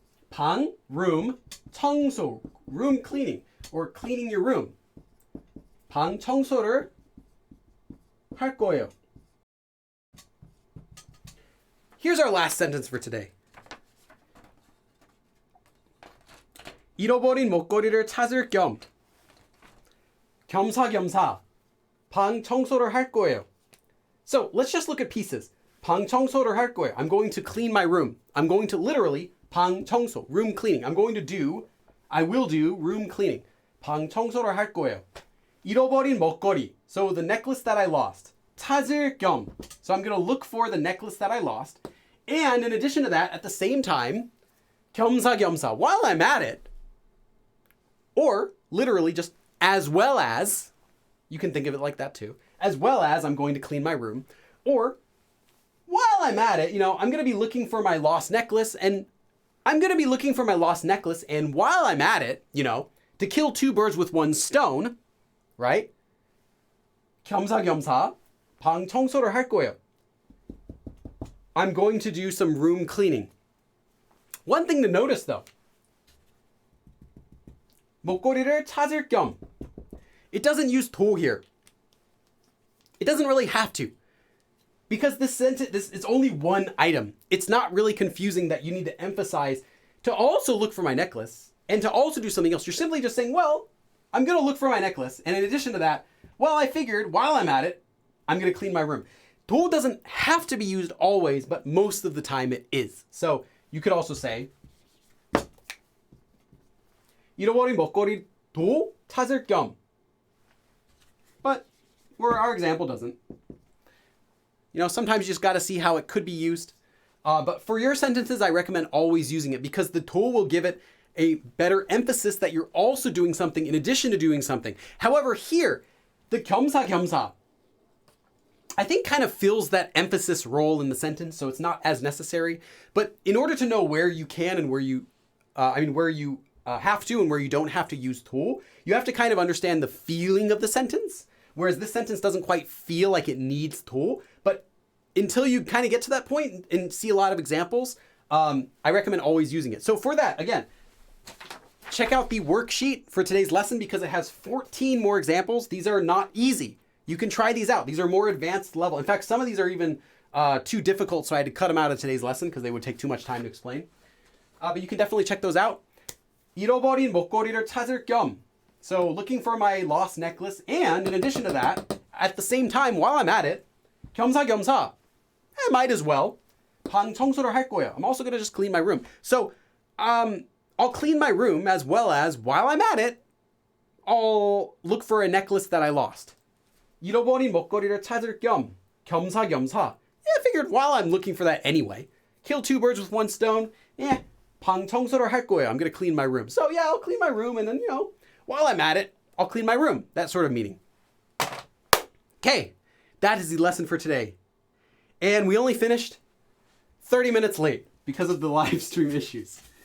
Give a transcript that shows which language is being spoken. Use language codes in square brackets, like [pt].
[en] 방, room, 청소, room cleaning, or cleaning your room. [ko] 방 청소를 할 거예요. [en] Here's our last sentence for today. [ko] 잃어버린 목걸이를 찾을 겸 겸사겸사 방 청소를 할 거예요. [en] So let's just look at pieces. [ko] 방 청소를 할 거예요. [en] I'm going to clean my room. I'm going to literally [ko] 방 청소, [en] room cleaning. I will do room cleaning. [ko] 방 청소를 할 거예요. 잃어버린 목걸이. [en] So the necklace that I lost. [ko] 찾을 겸. [en] So I'm going to look for the necklace that I lost. And in addition to that, at the same time, 겸사겸사, while I'm at it, or literally just as well as, you can think of it like that too, as well as I'm going to clean my room, or while I'm at it, I'm going to be looking for my lost necklace, and while I'm at it, to kill two birds with one stone, right? [ko] 겸사겸사, 방 청소를 할 거예요. [en] I'm going to do some room cleaning. One thing to notice though. [ko] 목걸이를 찾을 겸. [en] It doesn't use 도 here. It doesn't really have to. Because this sentence, it's only one item. It's not really confusing that you need to emphasize to also look for my necklace and to also do something else. You're simply just saying, well, I'm going to look for my necklace. And in addition to that, well, I figured while I'm at it, I'm going to clean my room. 도 doesn't have to be used always, but most of the time it is. So you could also say, [ko] 잃어버린 먹거리도 찾을 겸. [en] But our example doesn't. You know, sometimes you just got to see how it could be used. But for your sentences, I recommend always using it because the 도 will give it a better emphasis that you're also doing something in addition to doing something. However, here, the 겸사겸사, I think kind of fills that emphasis role in the sentence, so it's not as necessary. But in order to know where you can and where you have to and where you don't have to use 도, you have to kind of understand the feeling of the sentence. Whereas this sentence doesn't quite feel like it needs 도, but until you kind of get to that point and see a lot of examples, I recommend always using it. So for that, again, check out the worksheet for today's lesson because it has 14 more examples. These are not easy. You can try these out. These are more advanced level. In fact, some of these are even too difficult, so I had to cut them out of today's lesson because they would take too much time to explain. But you can definitely check those out. [ko] 잃어버린 목걸이를 찾을 겸. [en] So looking for my lost necklace, and in addition to that, at the same time, while I'm at it, 겸사겸사, I might as well. [ko] 방 청소를 할 거예요. [en] I'm also going to just clean my room. So I'll clean my room as well as, while I'm at it, I'll look for a necklace that I lost. [ko] 잃어버린 먹거리를 찾을 겸 겸사겸사. [en] Yeah, I figured while I'm looking for that anyway, kill two birds with one stone. [ko] 방 청소를 할 거예요. [en] I'm going to clean my room. So yeah, I'll clean my room and then, while I'm at it, I'll clean my room. That sort of meaning. Okay, that is the lesson for today. And we only finished 30 minutes late because of the live stream issues.